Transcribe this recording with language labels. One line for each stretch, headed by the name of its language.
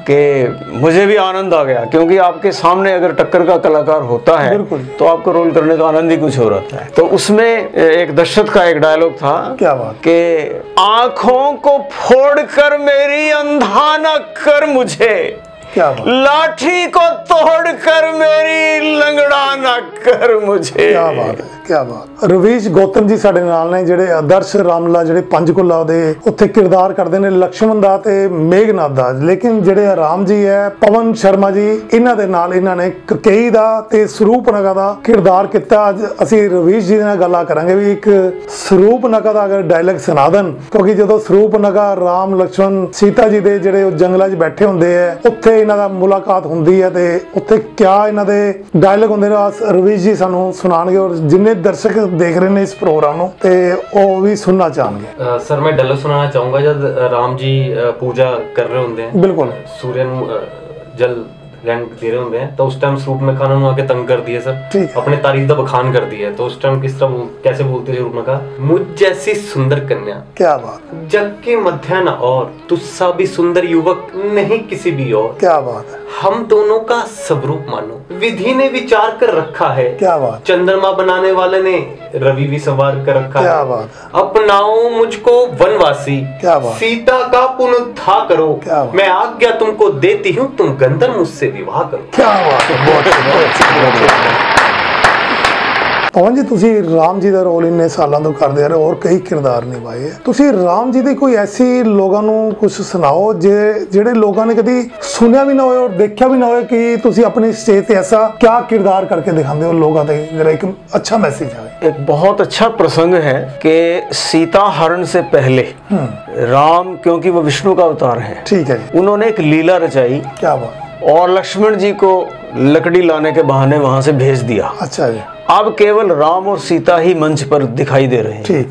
Hindi: कि मुझे भी आनंद आ गया, क्योंकि आपके सामने अगर टक्कर का कलाकार होता है तो आपको रोल करने का आनंद ही कुछ हो रहता है। तो उसमें एक दशरथ का एक डायलॉग था। क्या बात। कि आंखों को फोड़कर मेरी अंधा न कर मुझे, क्या बात। लाठी को तोड़कर मेरी लंगड़ा न कर मुझे। क्या बात है, क्या बात।
Punjabi: ਰਵੀਸ਼ ਗੌਤਮ ਜੀ ਸਾਡੇ ਨਾਲ ਨੇ, ਜਿਹੜੇ ਆਦਰਸ਼ ਰਾਮਲਾ ਜਿਹੜੇ ਪੰਚਕੂਲਾ ਦੇ ਉੱਥੇ ਕਿਰਦਾਰ ਕਰਦੇ ਨੇ ਲక్ష్మణ ਦਾ ਤੇ ਮੇਘਨਾਥ ਦਾ। ਲੇਕਿਨ ਜਿਹੜੇ ਰਾਮ ਜੀ ਹੈ ਪਵਨ ਸ਼ਰਮਾ ਜੀ, ਇਹਨਾਂ ਦੇ ਨਾਲ ਇਹਨਾਂ ਨੇ ਕਕਈ ਦਾ ਤੇ ਸਰੂਪਨਖਾ ਦਾ ਕਿਰਦਾਰ ਕੀਤਾ। ਅੱਜ ਅਸੀਂ ਰਵੀਸ਼ ਜੀ ਨਾਲ ਗੱਲਾਂ ਕਰਾਂਗੇ ਵੀ ਇੱਕ ਸਰੂਪਨਖਾ ਦਾ ਅਗਰ ਡਾਇਲੌਗ ਸੁਣਾ ਦੇਣ, ਕਿਉਂਕਿ ਜਦੋਂ ਸਰੂਪਨਖਾ ਰਾਮ ਲక్ష్మణ ਸੀਤਾ ਜੀ ਦੇ ਜਿਹੜੇ ਉਹ ਜੰਗਲਾਂ 'ਚ ਬੈਠੇ ਹੁੰਦੇ ਆ, ਉੱਥੇ ਇਹਨਾਂ ਦਾ ਮੁਲਾਕਾਤ ਹੁੰਦੀ ਹੈ ਤੇ ਉੱਥੇ ਕਿਆ ਇਹਨਾਂ ਦੇ ਡਾਇਲੌਗ ਹੁੰਦੇ ਨੇ, ਰਵੀਸ਼ ਜੀ ਸਾਨੂੰ ਸੁਣਾਣਗੇ। ਔਰ ਜਿੰਨੇ ਦਰਸ਼ਕ
Hindi: देख रहे हैं इस प्रोग्राम
Punjabi: ਨੂੰ ਤੇ ਉਹ ਵੀ ਸੁਣਨਾ ਚਾਹਣਗੇ। ਸਰ ਮੈਂ ਡਾਇਲੌਗ ਸੁਣਾਉਣਾ ਚਾਹੂੰਗਾ।
Hindi: ਜਦ ਰਾਮ ਜੀ पूजा कर रहे होंगे हैं, बिल्कुल सूर्य जल रंग दे रहे होंगे हैं, तो उस टाइम शूर्पणखा ने आके तंग कर दिए सर, अपने तारीफ का बखान कर दिया। तो उस टाइम किस तरह कैसे बोलते शूर्पणखा, मुझ जैसी सुंदर कन्या, क्या बात, जग के मध्य न और, तुझसा भी सुंदर युवक नहीं किसी भी और, क्या बात है। हम दोनों का स्वरूप मानो, विधि ने विचार कर रखा है, क्या बात। चंद्रमा बनाने वाले ने रवि भी सवार कर रखा क्या है, बात। अपनाओ मुझको वनवासी, क्या बात। सीता का पुनरुद्धार करो, क्या बात। मैं आज्ञा तुमको देती हूँ, तुम गंधर्व मुझसे विवाह करो। क्या बात है, बहुत
Punjabi: पवन जी ਤੁਸੀਂ ਰਾਮ ਜੀ ਦਾ ਰੋਲ ਇੰਨੇ ਸਾਲਾਂ ਤੋਂ ਕਰਦੇ ਆ ਰਹੇ ਹੋਰ ਕਈ ਕਿਰਦਾਰ ਨਿਭਾਏ ਆ ਤੁਸੀਂ ਰਾਮ ਜੀ ਦੀ ਕੋਈ ਐਸੀ ਲੋਕਾਂ ਨੂੰ ਕੁਝ ਸੁਣਾਓ ਜਿਹੜੇ ਲੋਕਾਂ ਨੇ ਕਦੀ ਸੁਣਿਆ ਵੀ ਨਾ ਹੋਵੇ ਔਰ ਦੇਖਿਆ ਵੀ ਨਾ ਹੋਵੇ ਕਿ ਤੁਸੀਂ
Hindi: अपनी स्टेज पे ऐसा क्या किरदार करके दिखाते हो लोगों तक जरा एक अच्छा मैसेज है। एक बहुत अच्छा प्रसंग है कि सीता हरण से पहले राम, क्योंकि वो विष्णु का अवतार है, ठीक है, उन्होंने एक लीला रचाई। क्या बात। और लक्ष्मण जी को लकड़ी लाने के बहाने वहां से भेज दिया। अच्छा जी। अब केवल राम और सीता ही मंच पर दिखाई दे रहे हैं।